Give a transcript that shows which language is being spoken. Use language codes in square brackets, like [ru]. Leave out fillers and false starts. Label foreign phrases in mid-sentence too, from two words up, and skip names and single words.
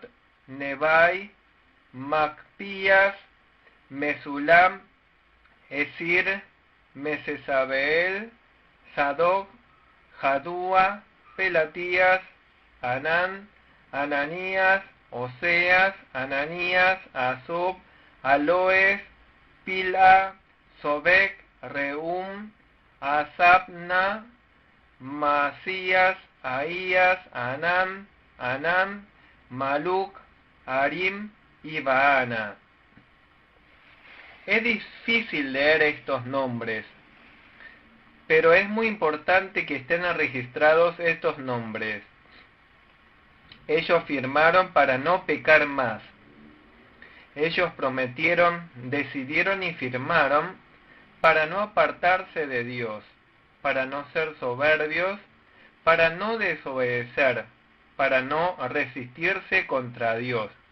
[es] Nebai, Macpías, Mesulam, Esir, Mesesabeel, Sadoc, Jadúa, Pelatías, Anán, Ananías, Oseas, Ananías, Asub, Aloes, Pila, Sobek, Reum, Asabna, Masías, Ahías, Anam, Maluc, Arim y Baana. Es difícil leer estos nombres, pero es muy importante que estén registrados estos nombres. Ellos firmaron para no pecar más. Ellos prometieron, decidieron y firmaron para no apartarse de Dios, para no ser soberbios, para no desobedecer, para no resistirse contra Dios.